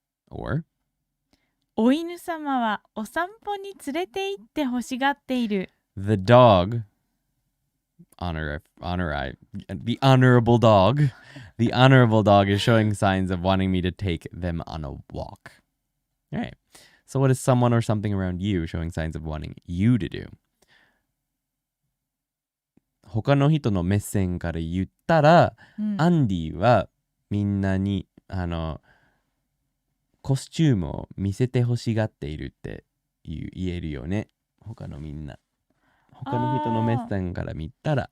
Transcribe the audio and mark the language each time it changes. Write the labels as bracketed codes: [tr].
[en] Or [ja] お犬様はお散歩に連れて行って欲しがっている。 [en] the dog, the honorable dog, the honorable dog is showing signs of wanting me to take them on a walk. All right. So what is someone or something around you showing signs of wanting you to do? [ja] 他の人の目線から言ったら、アンディはみんなにコスチュームを見せて欲しがっているって言えるよね。他のみんな。他の人の目線から見たら、